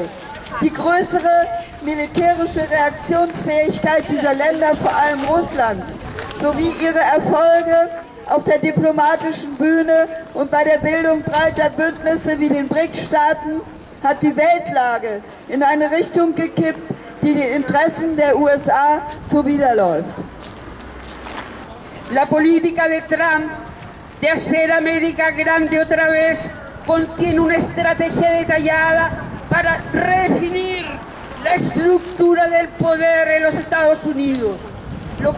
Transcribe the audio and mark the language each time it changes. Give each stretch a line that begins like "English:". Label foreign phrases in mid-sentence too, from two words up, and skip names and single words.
German: Die größere militärische Reaktionsfähigkeit dieser Länder, vor allem Russlands, sowie ihre Erfolge auf der diplomatischen Bühne und bei der Bildung breiter Bündnisse wie den BRICS-Staaten hat die Weltlage in eine Richtung gekippt, die den Interessen der USA zuwiderläuft.
Spanish: La política de Trump de hacer América grande otra vez contiene una estrategia detallada para redefinir la estructura del poder en los Estados Unidos, lo que